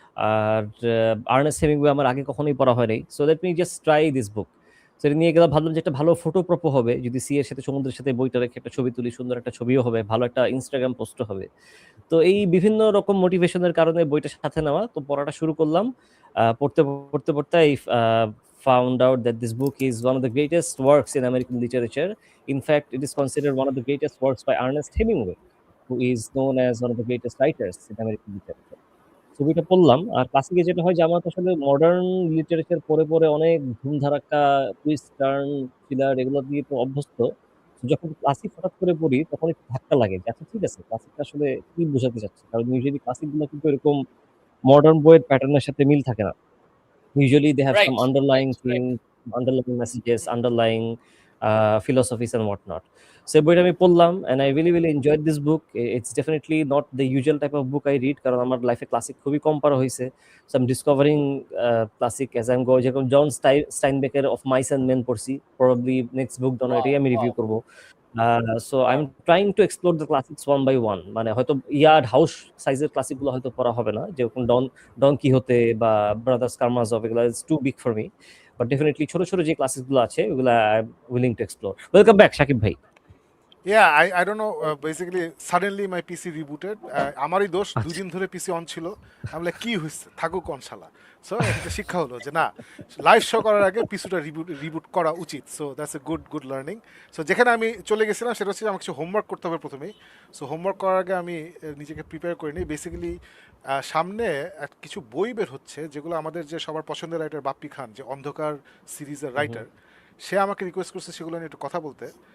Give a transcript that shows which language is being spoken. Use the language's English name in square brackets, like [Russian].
[Bangla] আর Ernest Hemingway আমার আগে কখনোই পড়া হয়নি। [English] So let me just try this book. [Bangla] সেটা নিয়ে গেলাম, ভাবলাম যে একটা ভালো ফটো প্রপো হবে যদি সি এর সাথে সমুদ্রের সাথে বইটা রেখে একটা ছবি তুলি, সুন্দর একটা ছবিও হবে, ভালো একটা ইনস্টাগ্রাম পোস্টও হবে। তো এই বিভিন্ন রকম মোটিভেশনের কারণে বইটা সাথে নেওয়া, তো পড়াটা শুরু করলাম। পড়তে এই [English] found out that this book is one of the greatest works in American literature. In fact, it is considered one of the greatest works by Ernest Hemingway, who is known as one of the greatest writers in American literature. [Bangla] ছবিটা পড়লাম। আর ক্লাসিকে যেটা হয় যে আমার তো আসলে modern literature পড়ে পড়ে অনেক ধুমধারাক্কা, টুইস্ট টার্ন, থ্রিলার এগুলো দিয়ে তো অভ্যস্ত। তো যখন ক্লাসিক হঠাৎ করে পড়ি তখন একটু ধাক্কা লাগে যে আচ্ছা ঠিক আছে, ক্লাসিকটা আসলে কি বোঝাতে চাচ্ছে, কারণ ইউজুয়ালি ক্লাসিক গুলো কিন্তু এরকম মডার্ন বইয়ের প্যাটার্নের সাথে মিল থাকে না। [English] Usually they have some Right, underlying right, right. things, underlying messages, underlying philosophies and whatnot. So [Bangla] বইটা আমি পড়লাম [English] and I really really enjoyed this book. It's definitely not the usual type of book I read, [Bangla] কারণ আমার লাইফে classic খুবই কম পড়া হয়েছে। [English] So I'm discovering classic as I'm going. [Bangla] যেরকম জন স্টাইনবেকের অফ মাইস অ্যান্ড মেন পড়ছি, [English] probably next book [Bangla] ডন এটাই [English] Wow, [Bangla] আমি রিভিউ [English] wow, [Bangla] করবো। [English] So I'm wow. trying to explore the classics one by one. [Bangla] মানে হয়তো ইয়ার্ড হাউস সাইজের ক্লাসিক গুলো হয়তো পড়া হবে না, যেরকম ডন কিহোতে বা ব্রাদার্স কারমাজভ, [English] এগুলো is too big for me, [Bangla] but definitely ছোট ছোট যে ক্লাসিক গুলো আছে ওগুলো [English] I am willing to explore. [Bangla] Welcome back Shakib ভাই। [English] Yeah, I don't know. Basically, suddenly my PC rebooted. [Bangla] আমারই দোষ, দুদিন ধরে পিসি অন ছিল। আমি বলে কি হয়েছে, থাকুক অন শালা। সো একটা শিক্ষা হলো যে না, লাইভ শো করার আগে পিসিটা রিবুট করা উচিত। [English] So that's a good learning. [Bangla] So যেখানে আমি চলে গেছিলাম সেটা হচ্ছে আমার কিছু হোমওয়ার্ক করতে হবে প্রথমেই। সো হোমওয়ার্ক করার আগে আমি নিজেকে প্রিপেয়ার করে নিই। বেসিক্যালি সামনে কিছু বই বের হচ্ছে যেগুলো আমাদের যে সবার পছন্দের রাইটার বাপ্পি খান, যে অন্ধকার সিরিজের রাইটার, সে আমাকে রিকোয়েস্ট করছে সেগুলো নিয়ে একটু কথা বলতে।